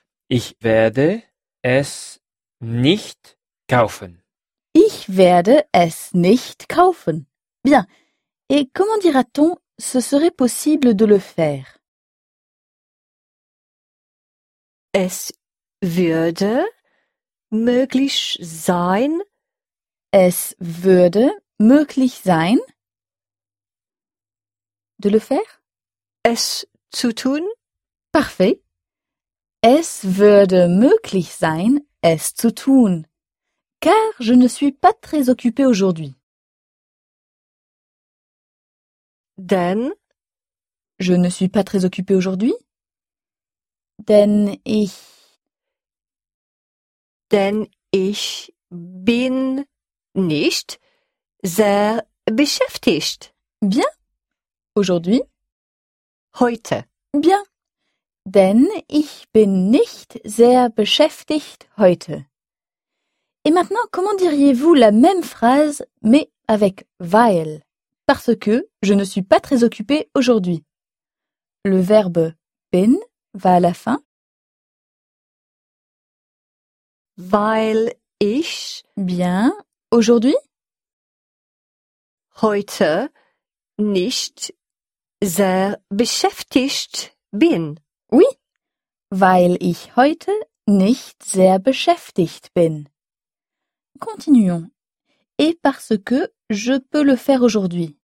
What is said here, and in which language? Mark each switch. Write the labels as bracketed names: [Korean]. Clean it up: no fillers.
[German] Ich werde es nicht kaufen. Ich werde es nicht kaufen. [French] Bien. Et comment dira-t-on ce serait possible de le faire? [German] Es würde möglich sein. Es würde möglich sein. [French] De le faire? [German] Es zu tun? [French] Parfait. [German] Es würde möglich sein, es zu tun. [French] Car je ne suis pas très occupée aujourd'hui. [German] Denn? [French] Je ne suis pas très occupée aujourd'hui. [German] Denn ich. Denn ich bin nicht sehr beschäftigt. [French] Bien. Aujourd'hui. [German] Heute. [French] Bien. [German] Denn ich bin nicht sehr beschäftigt heute. [French] Et maintenant, comment diriez-vous la même phrase, mais avec weil? Parce que je ne suis pas très occupée aujourd'hui. Le verbe bin va à la fin. [German] Weil ich. [French] Bien. Aujourd'hui? [German] Heute nicht sehr beschäftigt bin. [French] Oui, [German] weil ich heute nicht sehr beschäftigt bin. [French] Continuons. Et parce que je peux le faire aujourd'hui.